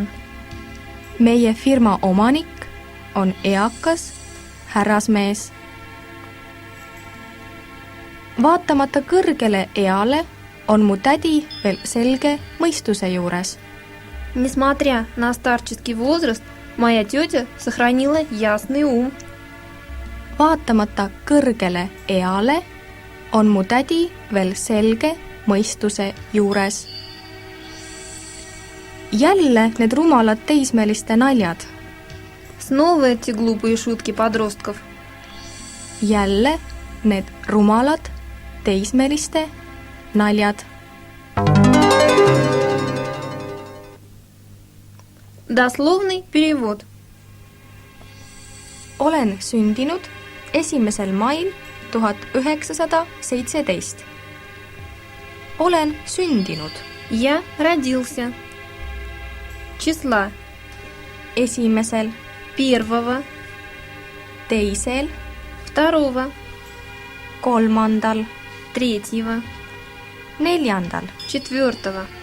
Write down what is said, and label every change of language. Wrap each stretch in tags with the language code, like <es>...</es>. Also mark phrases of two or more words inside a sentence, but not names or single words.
<et>Meie firma omanik on eakas härrasmees. Vaatamata kõrgele eale on mu tädi veel selge mõistuse juures.</et> <ru>Несмотря на старческий возраст, моя тетя сохранила ясный ум.</ru> <et>Vaatamata kõrgele eale on mu tädi veel selge mõistuse juures. Jälle need rumalad teismeliste naljad.</et> <ru>Снова эти глупые шутки подростков.</ru> <et>Jälle need rumalad teismeliste naljad.</et> <ru>Дословный перевод.</ru> <et>Olen sündinud 1. mail 1917. Olen sündinud</et> <ru>Я родился. Числа</ru> <et>1.,</et> <ru>1,</ru> <et>2.,</et> <ru>2,</ru> <et>3.,</et> <ru>3,</ru> <et>4.,</et> <ru>4,</ru>